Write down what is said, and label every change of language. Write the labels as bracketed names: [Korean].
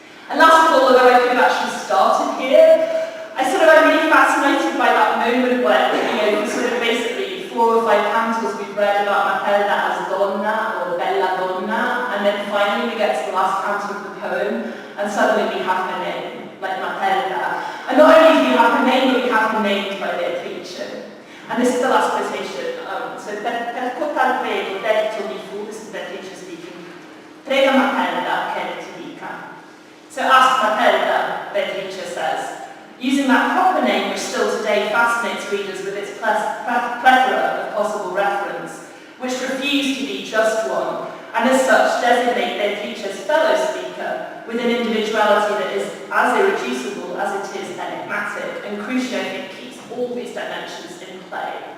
[English] And last of all, although I could have actually started here, I'm really fascinated by that moment where, basically 4 or 5 cantos we've read about Matilda as donna or bella donna, and then finally we get to the last canto of the poem, and suddenly we have her name, like Matilda. And not only do we have her name, but we have her named by Beatrice. And this is the last quotation. So, [Italian] per cotal prego, detto mi fu, [English] this is Beatrice speaking, [Italian] prega Matilda che ti dica. [English] So ask Matilda, Beatrice says, using that proper name which still today fascinates readers with its plethora of possible reference, which refuse to be just one, and as such designate Beatrice's fellow speaker with an individuality that is as irreducible as it is enigmatic, and crucially I think keeps all these dimensions in play.